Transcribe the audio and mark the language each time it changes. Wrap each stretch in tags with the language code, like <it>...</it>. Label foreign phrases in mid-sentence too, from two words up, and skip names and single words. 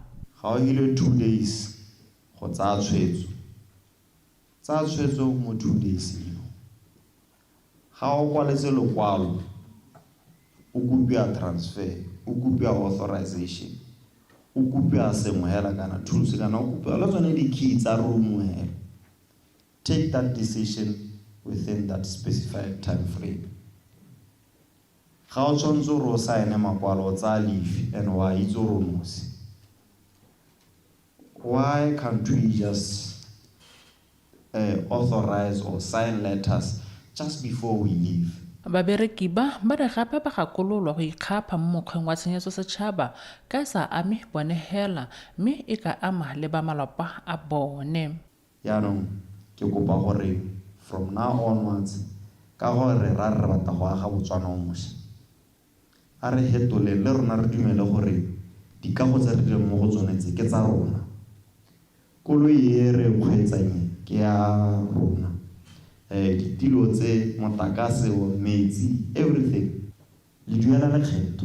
<tn>Ga o ile 2 days go tsaya tshwetso mo 2 days eno. Ga o kwaletse lokwalo o kopia transfer, o kopia authorization, o kopia semohela kana tools kana o kopia le tsone di key tsa room hela.</tn> <en>Take that decision within that specified time frame.</en> <tn>Ga o tshwanetse ro sign makwalo tsa leave and wa itse ro nosi.</tn> <en>why can't we just authorize or sign letters just before we leave?</en> <tn>babereki ba re gape ba gakololwa go ikgapha mo mokgweng wa tshenyetso setšhaba ka sa ame bone hela mme e ka ama le ba malapa a bone. Yaanong ke kopa gore</tn> <en>from now onwards</en> <tn>ka gore ra re batla go aga Botswana o mošwa a re hetoleng le rona re dumele gore dikago tse re dileng mo go tsone tse ke tsa rona, koloi e re kgweetsang ke ya rona, ditilo tse motlakase metsi everything le duela lekgetho.</tn>